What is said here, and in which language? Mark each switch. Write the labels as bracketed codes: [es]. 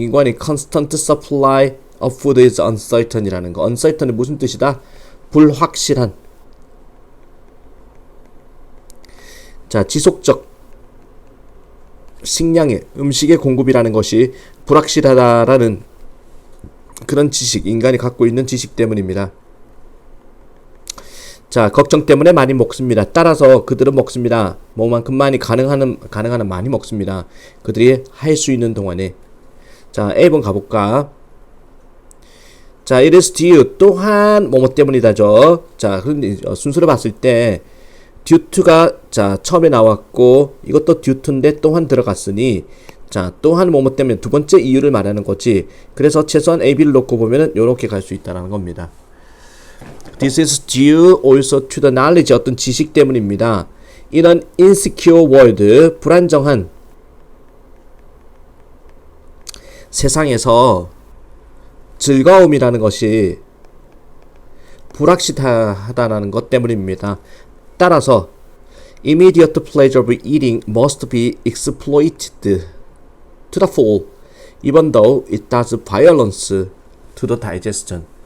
[ko] 인간이 [en] constant supply of food is uncertain [ko] 이라는 거. uncertain은 무슨 뜻이다? 불확실한. 자, 지속적 식량의 음식의 공급이라는 것이 불확실하다라는 그런 지식, 인간이 갖고 있는 지식 때문입니다. 자, 걱정 때문에 많이 먹습니다. 따라서 그들은 먹습니다. 뭐만큼 많이 가능한 많이 먹습니다. 그들이 할 수 있는 동안에. 자, A번 가볼까? 자, [en] it is due [ko] 또한 뭐뭐 때문이다죠. 자, 그런데 순서를 봤을 때 due to가 자, 처음에 나왔고 이것도 due to인데 또한 들어갔으니 자, 또한 뭐뭐 때문에 두 번째 이유를 말하는 거지. 그래서 최소한 A, B를 놓고 보면은 요렇게 갈 수 있다는 겁니다. [en] This is due also to the knowledge. [ko] 어떤 지식 때문입니다. [en] In an insecure world. [ko] 불안정한 세상에서 즐거움이라는 것이 불확실하다는 것 때문입니다. 따라서 [en] immediate pleasure of eating must be exploited to the full, even though it does violence to the digestion.